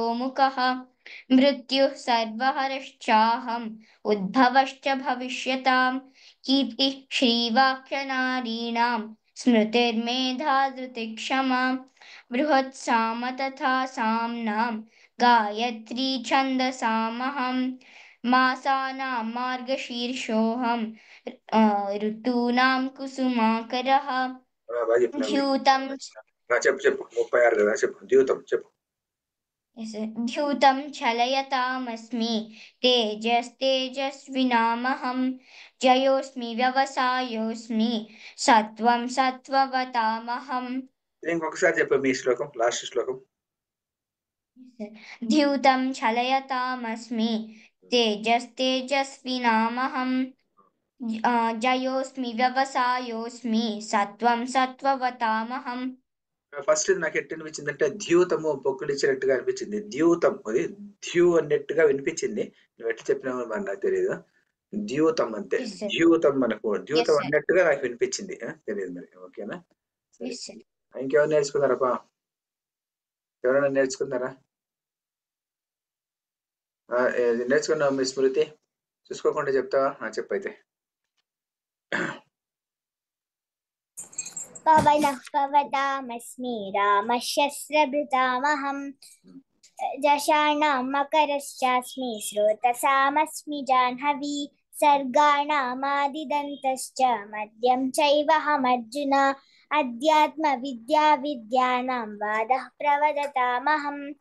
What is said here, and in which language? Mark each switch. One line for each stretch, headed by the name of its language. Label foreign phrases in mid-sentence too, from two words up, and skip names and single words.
Sanskrit: मुखः मृत्युः सर्वहरश्चाहम् उद्भवश्च भविष्यताम् कीर्तिः श्रीवाक्यनारीणां स्मृतिर्मेधा धृतिक्षमा बृहत्साम तथा साम्नां गायत्री छन्दसामहं मासानां मार्गशीर्षोऽहं ऋतूनां कुसुमाकरः द्यूतं
Telugu: చెప్పు 36 కదా, చెప్పు. చెప్పు.
Sanskrit: द्यूतं छलयतामस्मि तेजस्तेजस्विनामहं जयोऽस्मि व्यवसायोऽस्मि सत्त्वं सत्त्ववतामहम्.
Telugu: ఇంకొకసారి చెప్పు మీ శ్లోకం, లాస్ట్ శ్లోకం.
Sanskrit: द्यूतं छलयतामस्మి तेजस्तेजस्विनामहं जयोऽस्मि व्यवसायोऽस्मि सत्त्वं सत्त्ववतामहम्.
Telugu: ఫస్ట్ నాకు ఎట్టు అనిపించింది అంటే ద్యూతము పొక్కులిచ్చినట్టుగా అనిపించింది. ద్యూతం అది ధ్యూ అన్నట్టుగా వినిపించింది. నువ్వు ఎట్లా చెప్పినావు మరి నాకు తెలియదు. ద్యూతం అంతే. ద్యూతం మనకు ద్యూతం అన్నట్టుగా నాకు వినిపించింది. తెలియదు మరి. ఓకేనా? ఇంకెవరు నేర్చుకున్నారప్పా? ఎవరైనా నేర్చుకున్నారా? నేర్చుకున్నావు మీ స్మృతి? చూసుకోకుండా చెప్తావా? చెప్పైతే.
Sanskrit: पवनः पवतामस्मि रामशस्त्रभृतामहं जषाणां मकरश्चास्मि स्रोतसामस्मि जाह्नवी सर्गाणामादिदन्तश्च मध्यं चैवहमर्जुन अध्यात्मविद्याविद्यानां वादः प्रवदतामहम्